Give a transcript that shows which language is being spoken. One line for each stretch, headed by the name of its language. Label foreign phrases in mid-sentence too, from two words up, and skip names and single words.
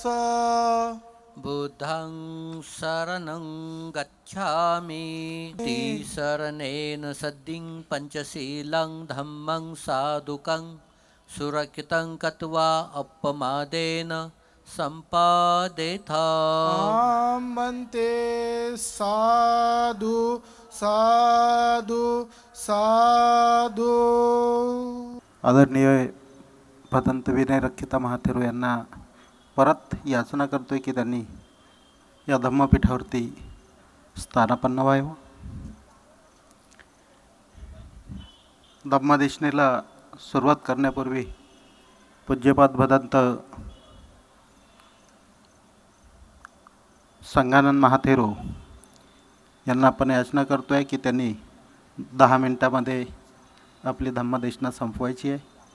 Pali: बुद्धं शरणं गच्छामि शरणेन सद्दिं पञ्चशीलं धम्मं साधुकं सुरक्षितं कृत्वा अपमादेन सम्पादेथा मन्ते साधु साधु साधु.
Marathi: आदरणीय भदंत विनय रक्षिता महाथेरो यांना परत याचना करतोय की त्यांनी या धम्मपीठावरती स्थानापन्न व्हावं. धम्मदेशनेला सुरुवात करण्यापूर्वी पूज्यपाद भदंत संघानंद महाथेरो यांना आपण याचना करतो आहे की त्यांनी 10 मिनिटामध्ये आपली धम्मदेशना संपवायची आहे.